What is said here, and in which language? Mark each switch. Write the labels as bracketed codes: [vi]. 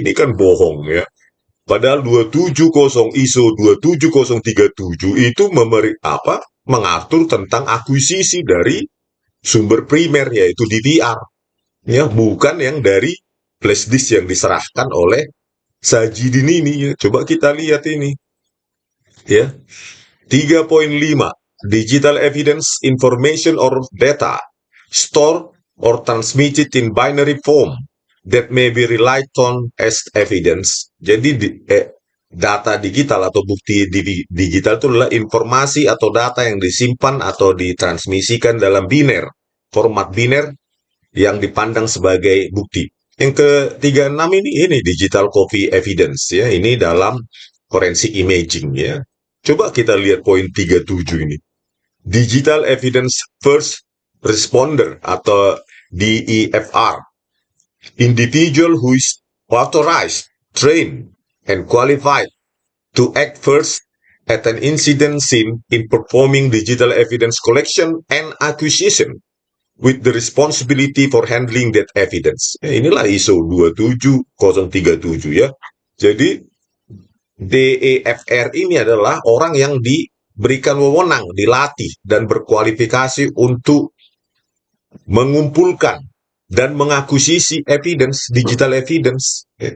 [id] Ini kan bohong ya. Padahal 270 ISO 27037 itu mengatur tentang akuisisi dari sumber primer yaitu DVR. Ya, bukan yang dari flash disk yang diserahkan oleh Sajidin ini ya. Coba kita lihat ini. Ya. [en] 3.5 Digital evidence, information or data stored or transmitted in binary form that may be relied on as evidence. [id] Jadi data digital atau bukti digital itu adalah informasi atau data yang disimpan atau ditransmisikan dalam biner, format biner yang dipandang sebagai bukti. Yang ketiga enam ini [en] digital copy evidence [id] ya, ini dalam [en] forensic imaging [id] ya. Coba kita lihat poin 37 ini. [en] Digital evidence first responder [id] atau DEFR. [en] Individual who is authorized, trained, and qualified to act first at an incident scene in performing digital evidence collection and acquisition with the responsibility for handling that evidence. [id] Inilah ISO 27037 ya. Jadi DEFR ini adalah orang yang diberikan wewenang, dilatih, dan berkualifikasi untuk mengumpulkan dan mengakuisisi [en] evidence, digital evidence.